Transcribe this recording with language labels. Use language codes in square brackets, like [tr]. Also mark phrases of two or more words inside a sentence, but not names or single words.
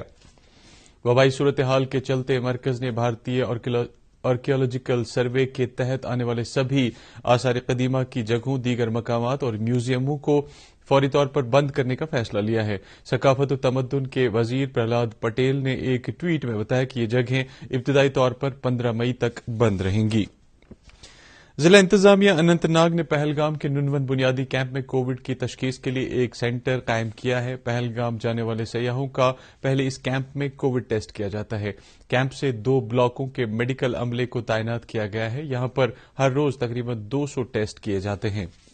[ur] وبائی صورتحال کے چلتے مرکز نے بھارتی [en] Archaeological Survey [ur] کے تحت آنے والے سبھی آثار قدیمہ کی جگہوں، دیگر مقامات اور میوزیموں کو فوری طور پر بند کرنے کا فیصلہ لیا ہے۔ ثقافت و تمدن کے وزیر پرہلاد پٹیل نے ایک ٹویٹ میں بتایا کہ یہ جگہیں ابتدائی طور پر 15 مئی تک بند رہیں گی۔ ضلع انتظامیہ اننت ناگ نے پہلگام کے ننون بنیادی کیمپ میں کووڈ کی تشخیص کے لیے ایک سینٹر قائم کیا ہے۔ پہلگام جانے والے سیاحوں کا پہلے اس کیمپ میں [en] Covid test [ur] کیا جاتا ہے۔ کیمپ سے 2 بلاکوں کے میڈیکل عملے کو تعینات کیا گیا ہے۔ یہاں پر ہر روز تقریباً 200 ٹیسٹ کیے جاتے ہیں۔